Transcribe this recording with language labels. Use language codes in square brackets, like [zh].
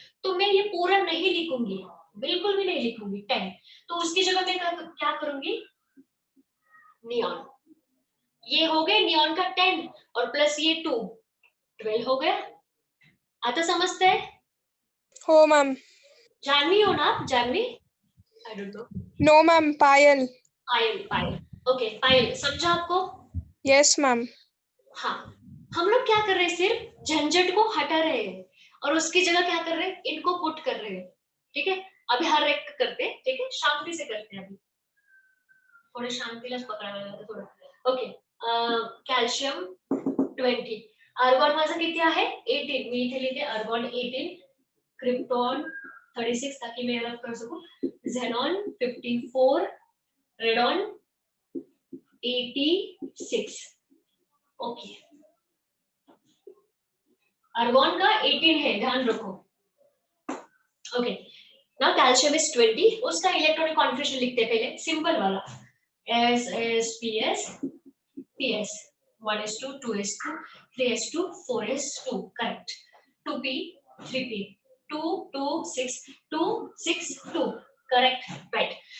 [hi] तो मैं ये पूरा नहीं लिखूंगी, बिल्कुल भी नहीं लिखूंगी 10, तो उसकी जगह मैं क्या करूंगी, नियॉन, ये हो गए नियॉन का 10 और प्लस ये 2 12 हो गया। आता समझते हैं, हो मैम। जानवी हो ना आप, Janvi, [en] I don't know, no ma'am, Payal. [hi] Payal, Payal, okay पायल, समझा आपको, [en] Yes ma'am. [hi] हाँ। हम लोग क्या कर रहे हैं, सिर्फ झंझट को हटा रहे हैं और उसकी जगह क्या कर रहे हैं, इनको पुट कर रहे हैं, ठीक है। अभी हर एक करते हैं, ठीक है, शांति से करते हैं, अभी थोड़े शांति लस पकड़ा हुआ थोड़ा, ओके। [mr] कैल्शियम 20, आर्गॉन माझा किती आहे 18, मी इथे लिहिते आर्गॉन 18, क्रिप्टॉन 36 [hi] ताकि मैं अलग कर सकूं, [mr] झेनॉन 54, रेडॉन 86, ओके। [hi] आर्गॉन का 18 है, ध्यान रखो, ओके। [en] now calcium is 20, [hi] उसका इलेक्ट्रॉनिक कॉन्फ़िगरेशन लिखते हैं पहले, सिंपल वाला, S PS 1s2 2s2 3s2 4s2 correct, 2p 3p 2 2 6 2 6 2 correct, right.